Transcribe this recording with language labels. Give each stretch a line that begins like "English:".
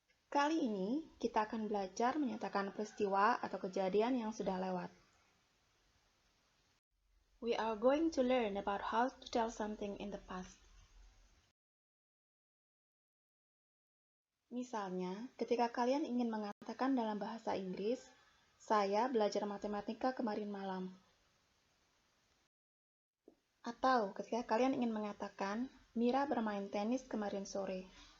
Indonesian: Kali ini kita akan belajar menyatakan peristiwa atau kejadian yang sudah lewat.
English: We are going to learn about how to tell something in the past.
Indonesian: Misalnya, ketika kalian ingin mengatakan dalam bahasa Inggris, saya belajar matematika kemarin malam. Atau ketika kalian ingin mengatakan, Mira bermain tenis kemarin sore.